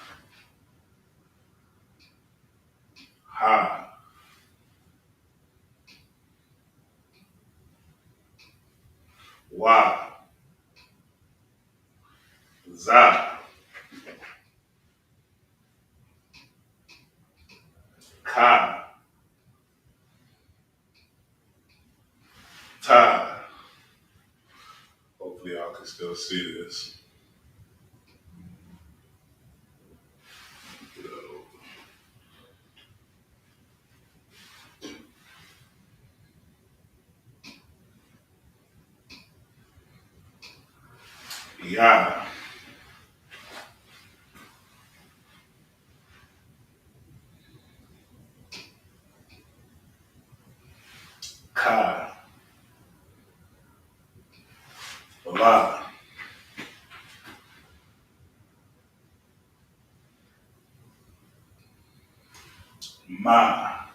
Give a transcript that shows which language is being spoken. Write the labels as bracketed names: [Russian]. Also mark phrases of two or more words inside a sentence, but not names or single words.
[English] Ha, Wa, Za, Ka, Ta. Hopefully y'all can still see this. Get that over. Ya, Ka, La, Ma,